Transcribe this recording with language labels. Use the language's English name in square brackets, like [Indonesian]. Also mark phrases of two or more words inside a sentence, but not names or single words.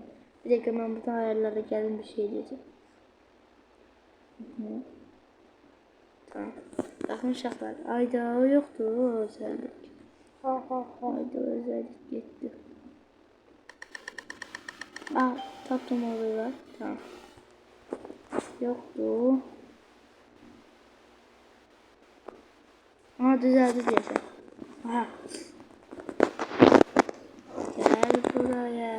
[Azerbaijani] Bir dəqiqə mən buradan ayarlara gəlim bir şey deyəcəm. Tamam. Baxın uşaqlar. Ayda o yoxdur o özellik. Ayda o özellik getdi. Tapdım orayı var. Tamam. [Turkish] Yoktu. Düzeldi diyeceğim. Aha. Gel buraya.